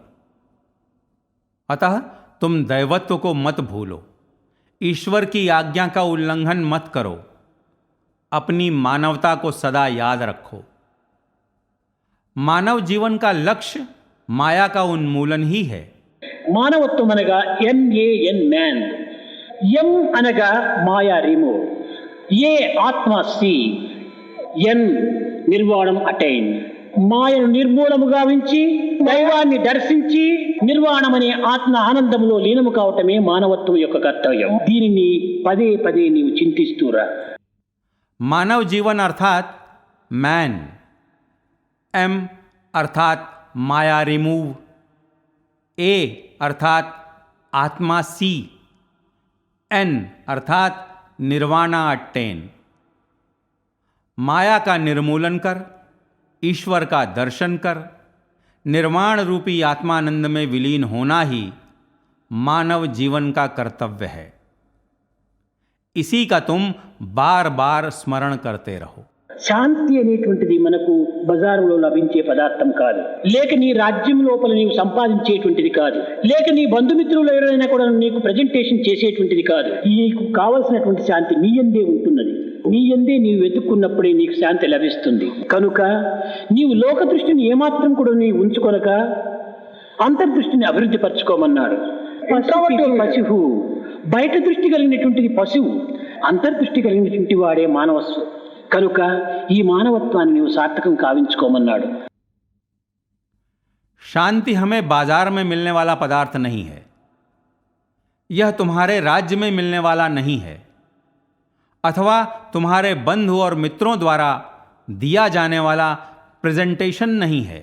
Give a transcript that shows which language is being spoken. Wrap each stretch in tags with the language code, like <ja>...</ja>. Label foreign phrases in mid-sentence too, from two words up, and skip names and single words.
<hi>अतः तुम दैवत्व को मत भूलो. ईश्वर की आज्ञा का उल्लंघन मत करो. अपनी मानवता को सदा याद रखो. मानव जीवन का लक्ष्य माया का उन्मूलन ही है.</hi> <te>మానవత్వం అనగా MAN, మ్యాన్. ఎం అనగా మాయా రిమూవ్. ఏ ఆత్మ సి ఎన్ నిర్వాణం అటైన్. మాయను నిర్మూలము గావించి దైవాన్ని దర్శించి నిర్వాణమనే ఆత్మ ఆనందములో లీనము కావటమే మానవత్వం యొక్క కర్తవ్యం. దీనిని పదే పదే నీవు చింతిస్తూరా.</te> <hi>मानव जीवन अर्थात मैन, एम अर्थात माया रिमूव, ए अर्थात आत्मा सी, एन अर्थात निर्वाणा अट्टेन. माया का निर्मूलन कर, ईश्वर का दर्शन कर, निर्वाण रूपी आत्मानंद में विलीन होना ही मानव जीवन का कर्तव्य है. इसी का तुम बार बार स्मरण करते रहो.</hi> <te>శాంతి అనేటువంటిది మనకు బజారులో లభించే పదార్థం కాదు, లేక నీ రాజ్యం లోపల నీవు సంపాదించేటువంటిది కాదు, లేక నీ బంధుమిత్రులు ఎవరైనా కూడా నీకు ప్రజెంటేషన్ చేసేటువంటిది కాదు. నీకు కావలసినటువంటి శాంతి నీ యందే ఉంటున్నది. నీ యందే నీవు వెతుక్కున్నప్పుడే నీకు శాంతి లభిస్తుంది. కనుక నీవు లోక దృష్టిని ఏమాత్రం కూడా నీవు ఉంచుకొనక అంతర్దృష్టిని అభివృద్ధి పరచుకోమన్నాడు. పశువు బయట దృష్టి కలిగినటువంటిది పశువు, అంతర్దృష్టి కలిగినటువంటి వాడే మానవస్సు. కనుక ఈ మానవత్వాన్ని నీవు సార్థకం కావించుకోమన్నాడు.</te> <hi>शांति हमें बाजार में मिलने वाला पदार्थ नहीं है, यह तुम्हारे राज्य में मिलने वाला नहीं है, अथवा तुम्हारे बंधु और मित्रों द्वारा दिया जाने वाला प्रेजेंटेशन नहीं है.</hi>